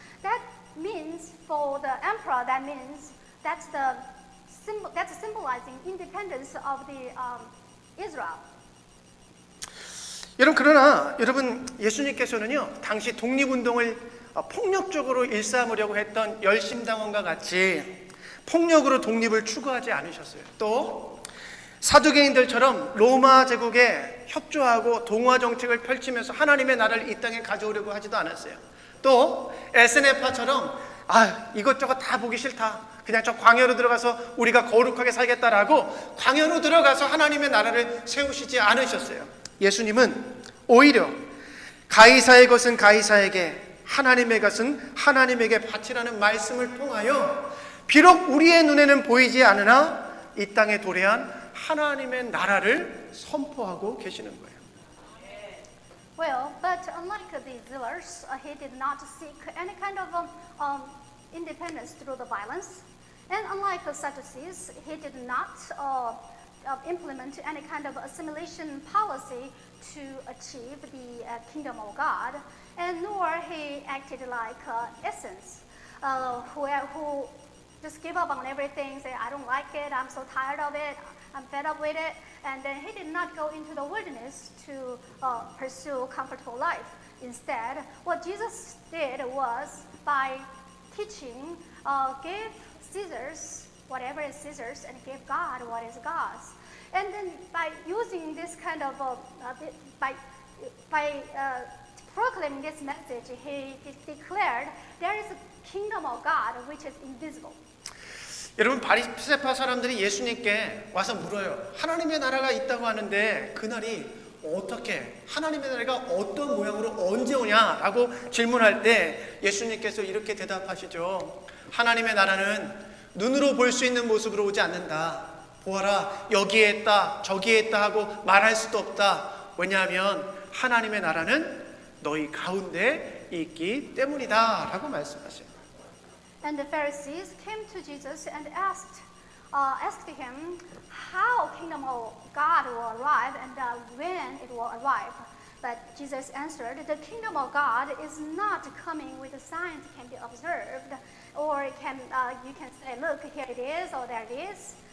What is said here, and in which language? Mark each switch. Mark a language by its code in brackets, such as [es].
[en] That means for the emperor, that means that's symbolizing independence of the Israel. [ko] 그러나 여러분 예수님께서는요 당시 독립운동을 폭력적으로 일삼으려고 했던 열심당원과 같이 폭력으로 독립을 추구하지 않으셨어요. 또 사두개인들처럼 로마 제국에 협조하고 동화 정책을 펼치면서 하나님의 나라를 이 땅에 가져오려고 하지도 않았어요. 또 에스네파처럼 이것저것 다 보기 싫다. 그냥 저 광야로 들어가서 우리가 거룩하게 살겠다라고 광야로 들어가서 하나님의 나라를 세우시지 않으셨어요. 예수님은 오히려 가이사의 것은 가이사에게 하나님의 것은 하나님에게 바치라는 말씀을 통하여 비록 우리의 눈에는 보이지 않으나 이 땅에 도래한 하나님의 나라를 선포하고 계시는 거예요. [en] Well, but unlike the Zealers, he did not seek any kind of independence through the violence. And unlike the Sadducees, he did not implement any kind of assimilation policy to achieve the kingdom of God. And nor he acted like essence, who just give up on everything, say, "I don't like it, I'm so tired of it, I'm fed up with it." And then he did not go into the wilderness to pursue comfortable life. Instead, what Jesus did was by teaching, give Caesar's whatever is Caesar's and give God what is God's. And then by using this kind of, by proclaiming this message, he declared there is a kingdom of God which is invisible. [ko] 여러분 바리새파 사람들이 예수님께 와서 물어요. 하나님의 나라가 있다고 하는데 그날이 어떻게 하나님의 나라가 어떤 모양으로 언제 오냐라고 질문할 때 예수님께서 이렇게 대답하시죠. 하나님의 나라는 눈으로 볼 수 있는 모습으로 오지 않는다. 보아라 여기에 있다 저기에 있다 하고 말할 수도 없다. 왜냐하면 하나님의 나라는 너희 가운데 있기 때문이다 라고 말씀하세요. [en] And the Pharisees came to Jesus and asked him how kingdom of God will arrive and when it will arrive. But Jesus answered, "The kingdom of God is not coming with a sign that can be observed, or you can say, look, here it is, or there it is.